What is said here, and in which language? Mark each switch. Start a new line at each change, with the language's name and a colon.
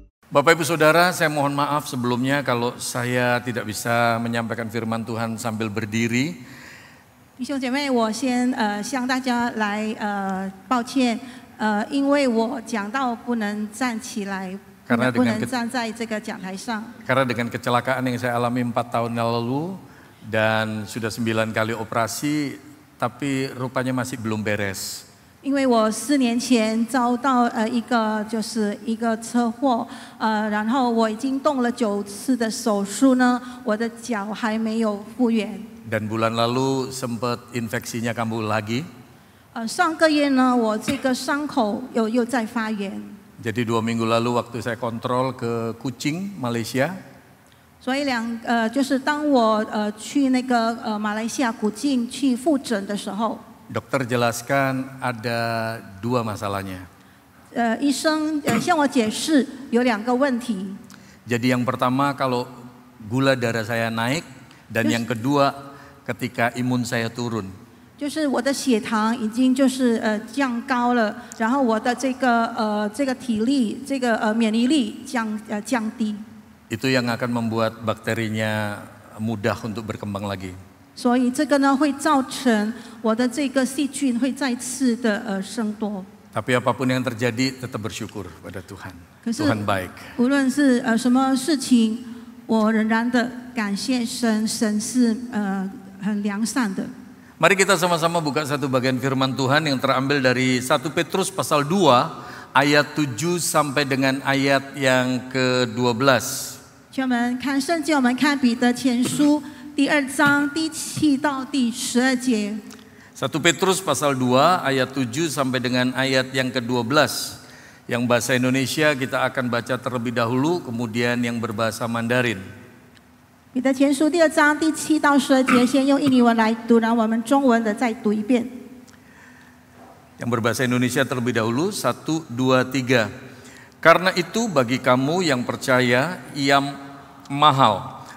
Indonesian: Bapak Ibu Saudara, saya mohon maaf sebelumnya kalau saya tidak bisa menyampaikan firman Tuhan sambil berdiri.
Chinese: 弟兄姐妹，我先向大家来抱歉，因为我讲到不能站起来，不能站在这个讲台上。
Indonesian: Karena dengan kecelakaan yang saya alami 4 tahun yang lalu dan sudah 9 kali operasi, tapi rupanya masih belum beres.
Chinese: 因为我4年前遭到一个车祸，然后我已经动了9次的手术呢，我的脚还没有复原。
Indonesian: Dan bulan lalu sempat infeksinya kambuh lagi.
Chinese: 上个月呢，我这个伤口又在发炎。
Indonesian: Jadi 2 minggu lalu waktu saya kontrol ke Kuching, Malaysia.
Chinese: 所以就是当我去那个马来西亚古晋去复诊的时候。
Indonesian: Dokter jelaskan ada 2 masalahnya.
Chinese: 医生向我解释有2个问题。
Indonesian: Jadi yang pertama kalau gula darah saya naik dan yang kedua ketika imun saya turun.
Chinese: 就是我的血糖已经降高了，然后我的这个体力免疫力降低。
Indonesian: Itu yang akan membuat bakterinya mudah untuk berkembang lagi.
Chinese: 所以这个呢会造成我的这个细菌会再次的生多。
Indonesian: Tapi apapun yang terjadi tetap bersyukur pada Tuhan. Tuhan baik.
Chinese: 无论是什么事情，我仍然的感谢神，神是很良善的。
Indonesian: Mari kita sama-sama buka satu bagian firman Tuhan yang terambil dari 1 Petrus pasal 2 ayat 7 sampai dengan ayat yang ke-12.
Chinese: 请我们看圣经，我们看彼得前书。第2章第7到第12节。
Indonesian: 1 Petrus pasal 2 ayat 7 sampai dengan ayat yang ke-12. Yang bahasa Indonesia kita akan baca terlebih dahulu, kemudian yang berbahasa Mandarin.
Chinese: 彼得前书第2章第7到12节，先用印尼文来读，然后我们中文的再读一遍。
Indonesian: Yang berbahasa Indonesia terlebih dahulu, 1, 2, 3. Karena itu bagi kamu yang percaya ia mahal.